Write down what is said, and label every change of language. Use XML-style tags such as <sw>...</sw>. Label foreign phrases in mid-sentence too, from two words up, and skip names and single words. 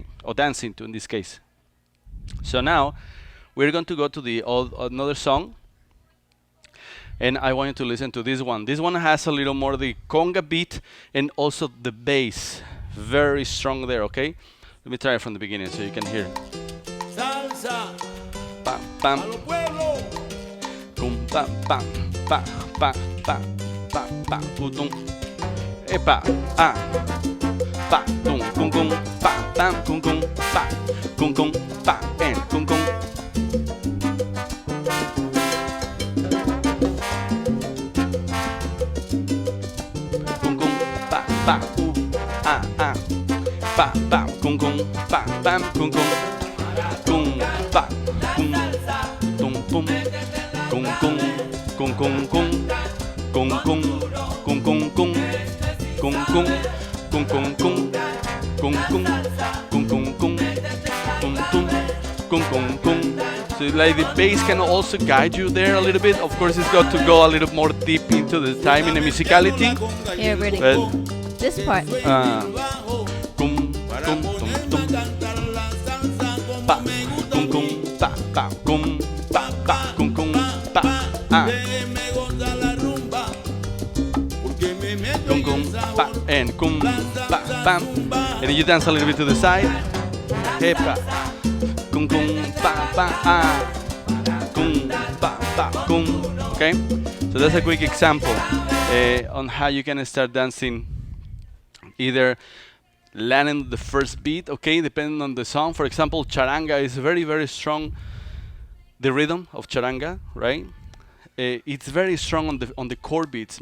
<en>Or dancing to in this case. So now we're going to go to the another song. And I want you to listen to this one. This one has a little more the conga beat and also the bass. Very strong there, okay? Let me try it from the beginning so you can hear. Salsa. Pam, pam. Cum, pam, pam, pam, pam, pam, pam, pam, putum. Epa, ah. Pa, tum, cum, cum, pa, pam, cum, cum, pa, cum, cum, pa, and cum, cum. Pa, ah, ah, pa, pa, cung, cung, pa, pam, cung, cung, cung, pa, cung, tum, pum, cung, cung, cung, cung, cung, cung, cung, cung, cung, cung, cung, cung, cung, cung, cung, cung, cung, cung, cung, tum, tum, cung, cung, cung. So like the bass can also guide you there a little bit. Of course, it's got to go a little more deep into the time in the musicality. Here, ready. This part. Cum, tum, tum, tum. Pa, cum, cum, pa, pa, cum, pa, pa, cum, cum, pa, ah. Cum, cum, pa, and cum, pa, pam. And then you dance a little bit to the side. Hepa. Cum, cum, pa, pa, ah. Cum, pa, pa, cum. Okay? So that's a quick example on how you can start dancing. Either landing the first beat, okay, depending on the song. For example, charanga is very, very strong. The rhythm of charanga, right? It's very strong on the chord beats.</en>